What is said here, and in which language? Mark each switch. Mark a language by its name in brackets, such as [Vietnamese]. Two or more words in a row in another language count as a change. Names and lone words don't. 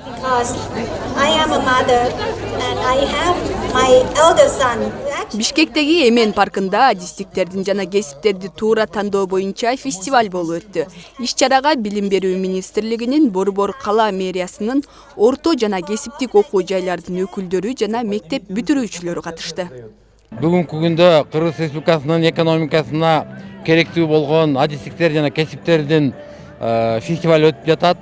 [English] because I am a mother and I have my elder son. [Kyrgyz] Бишкектеги Эмен паркында адистиктердин жана кесиптерди туура тандоо боюнча фестиваль болуп өттү. Иш-чарага Билим берүү министрлигинин, Борбор кала мэриясынын, орто жана кесиптик окуу жайлардын өкүлдөрү жана мектеп бүтүрүүчүлөрү катышты. Бүгүнкү күндө Кыргыз Республикасынын экономикасына керектүү болгон адистиктер жана кесиптердин фестиваль өтүп жатат.